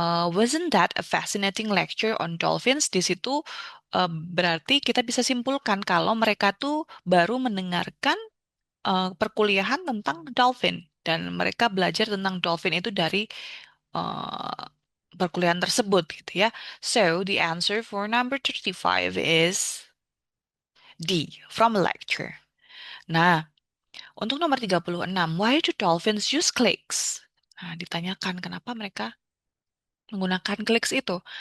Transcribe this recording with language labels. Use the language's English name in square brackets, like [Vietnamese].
[English] Wasn't that a fascinating lecture on dolphins? [Indonesian] Di situ berarti kita bisa simpulkan kalau mereka tuh baru mendengarkan perkuliahan tentang dolphin dan mereka belajar tentang dolphin itu dari uh, perkuliahan tersebut gitu ya. [English] So the answer for number 35 is D, from a lecture. [Indonesian] Nah, untuk nomor 36, [English] why do dolphins use clicks? [Indonesian] Nah, ditanyakan kenapa mereka menggunakan clicks itu.